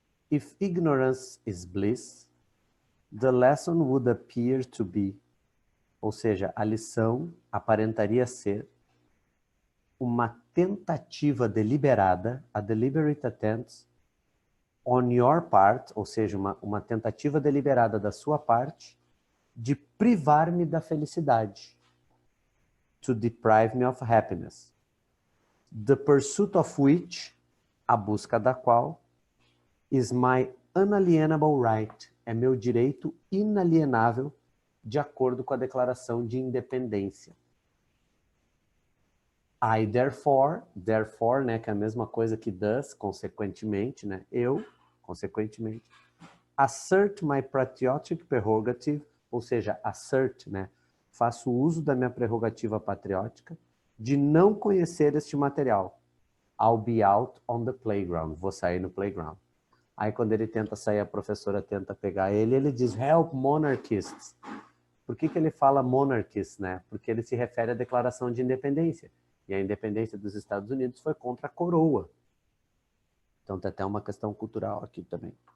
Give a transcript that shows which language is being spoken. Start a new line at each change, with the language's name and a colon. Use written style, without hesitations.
English: If ignorance is bliss, the lesson would appear to be,
Portuguese: ou seja, a lição aparentaria ser uma tentativa deliberada,
English: a deliberate attempt on your part,
Portuguese: ou seja, uma tentativa deliberada da sua parte de privar-me da felicidade.
English: To deprive me of happiness. The pursuit of which,
Portuguese: a busca da qual,
English: is my unalienable right,
Portuguese: é meu direito inalienável de acordo com a Declaração de Independência.
English: I therefore,
Portuguese: né, que é a mesma coisa que does, consequentemente, né, eu, consequentemente,
English: assert my patriotic prerogative,
Portuguese: ou seja, assert, né, faço uso da minha prerrogativa patriótica de não conhecer este material.
English: I'll be out on the playground,
Portuguese: vou sair no playground. Aí quando ele tenta sair, a professora tenta pegar ele, ele diz,
English: help monarchists.
Portuguese: Por que ele fala monarchists, né? Porque ele se refere à Declaração de Independência. E a independência dos Estados Unidos foi contra a coroa. Então tem até uma questão cultural aqui também.